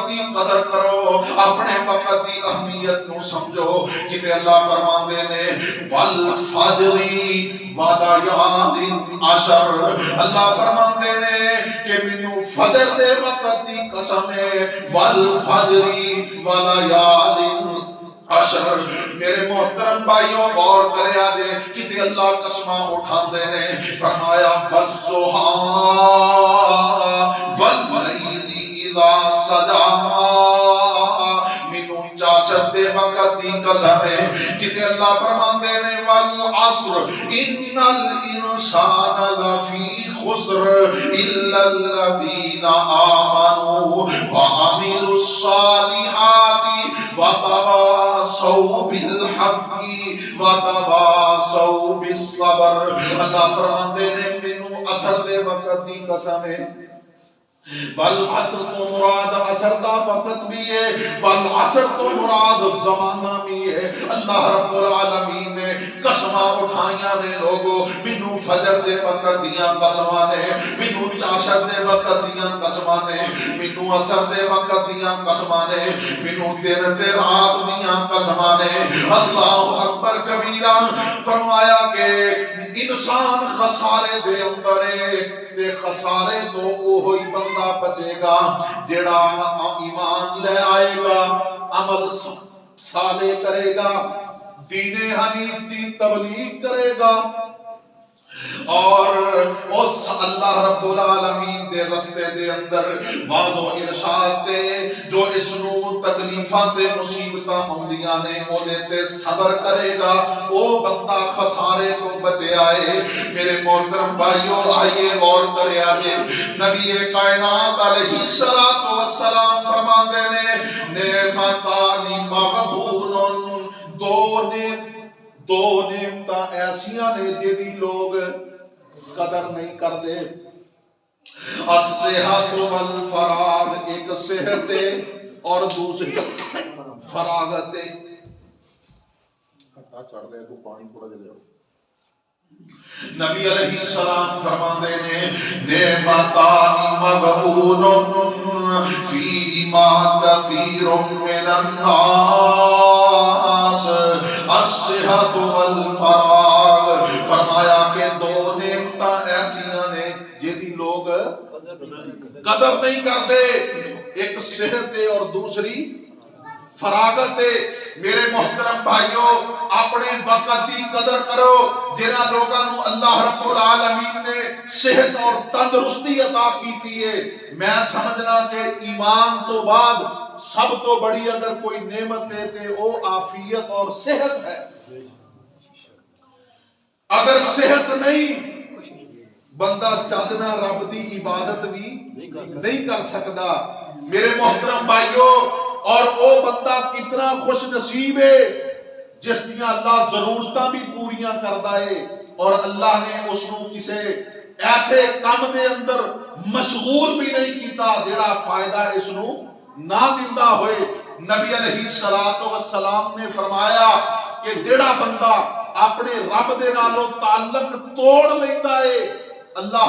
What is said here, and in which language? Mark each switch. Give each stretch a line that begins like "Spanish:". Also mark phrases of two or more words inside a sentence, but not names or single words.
Punjabi: دی قدر کرو اپنے وقت دی اہمیت نو سمجھو کہ اللہ فرماندے نے
Arabic: والفجر ولیال عشر
Punjabi: اللہ فرماندے نے کہ مینوں فجر دے وقت دی قسم ہے
Arabic: والفجر ولیال عشر
Punjabi: میرے محترم بھائیوں غور کریا دے کتے اللہ قسماں اٹھاندے نے فرمایا والضحی
Arabic: واللیل اذا سجا
Punjabi: مینوں چاشت دے وقت دی قسم ہے کتے اللہ فرماندے نے
Arabic: والعصر ان الانسان لفی خسر الا الذین آمنوا وعملوا الصالحات وتواصوا بالحق وتواصوا
Punjabi: بالصبر اللہ فرماندے نے مینوں عصر دے وقت دی قسم ہے والعصر تو مراد عصر دا وقت بھی ہے والعصر تو مراد زمانہ بھی ہے اللہ رب العالمین نے قسماں اٹھائیاں نے لوگوں مینوں فجر دے وقت دیاں قسماں نے مینوں چاشت دے وقت دیاں قسماں نے مینوں عصر دے وقت دیاں قسماں نے مینوں دن تے رات دیاں قسماں نے
Arabic: اللہ اکبر کبیرہ
Punjabi: فرمایا کہ انسان خسارے دے اندر ہے تے خسارے تو وہی بندہ بچے گا جڑا ایمان لے آئے گا عمل صالح کرے گا دین حنیف دی تبلیغ کرے گا اور اس اللہ رب العالمین دے رستے دے اندر واضح و ارشاد تے جو اس نو تکلیفاں تے مصیبتاں ہوندیاں نے او دے تے صبر کرے گا او بندہ خسارے تو بچے آئے۔ میرے محترم بھائیو آئیے غور کرے آگے نبی کائنات علیہ السلام فرماندے نے
Arabic: نعمتان مغبون
Punjabi: دو نعمتاں ایسیاں نے جدی لوگ قدر نہیں کر دے۔
Arabic: الصحت والفراغ،
Punjabi: ایک صحت اور دوسری فراغت۔ چڑھ دے تو پانی تھوڑا جا نبی علیہ السلام فرماندے نے
Arabic: نعمتان مغبون فیہما کثیر من الناس الصحت والفراغ۔
Punjabi: فرمایا کہ دو نعمتاں ایسیاں نے جدی لوگ قدر نہیں کرتے، ایک صحت اور دوسری فراغت۔ میرے محترم بھائیو اپنے وقت دی قدر کرو۔ جنہاں لوگاں نو اللہ رب العالمین نے صحت اور تندرستی عطا کیتی ہے، میں سمجھنا کہ ایمان تو بعد سب تو بڑی اگر کوئی نعمت ہے تے وہ عافیت اور صحت ہے۔ اگر صحت نہیں بندہ چاہنا رب دی عبادت بھی نہیں کر سکتا۔ میرے محترم بھائیو اور او بندہ کتنا خوش نصیب ہے جس دیاں اللہ ضرورتاں بھی پوریاں کردا ہے اور اللہ نے اس نو کسے ایسے کام دے اندر مشغول بھی نہیں کیتا جڑا فائدہ اس نو نہ دیندا ہوئے۔ نبی علیہ السلام نے فرمایا کہ جڑا بندہ اپنے رب دے نالوں تعلق توڑ لیندا ہے، اللہ